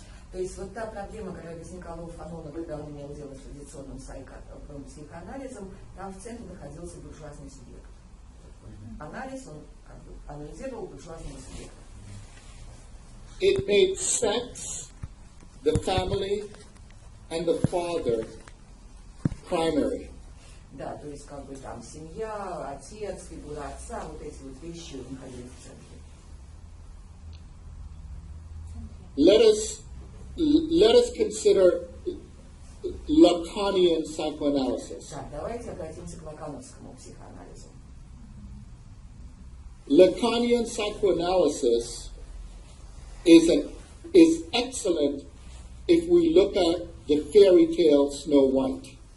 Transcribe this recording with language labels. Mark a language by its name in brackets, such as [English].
[Russian] То есть вот та проблема, которая возникала у Фанона, когда он имел дело с традиционным психоанализом, там в центре находился буржуазный субъект. Анализ, он как бы анализировал буржуазного субъекта. [English] It made sex, the family, and the father primary. [Russian] Да, то есть как бы там семья, отец, фигура отца, вот эти вот вещи находились в центре. [English] Let us consider Lacanian psychoanalysis. [Russian] Так, давайте обратимся к лакановскому психоанализу. [English] Lacanian psychoanalysis is excellent if we look at the fairy tale Snow White.